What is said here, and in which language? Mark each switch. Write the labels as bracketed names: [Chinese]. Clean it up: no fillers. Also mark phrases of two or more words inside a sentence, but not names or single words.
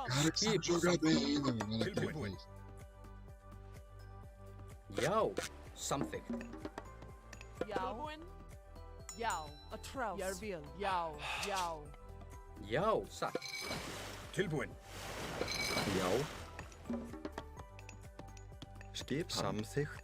[Portuguese] Cara que sabe jogar bem ainda, mano. Olha aqui, [Icelandic] Tilbúin. [Portuguese] velho. [Icelandic] Já. Samþykkt. Tilbúin. Já. Atrás. Jarvíl. Já. Já. Satt. Tilbúin. Já. Skipan. Samþykkt.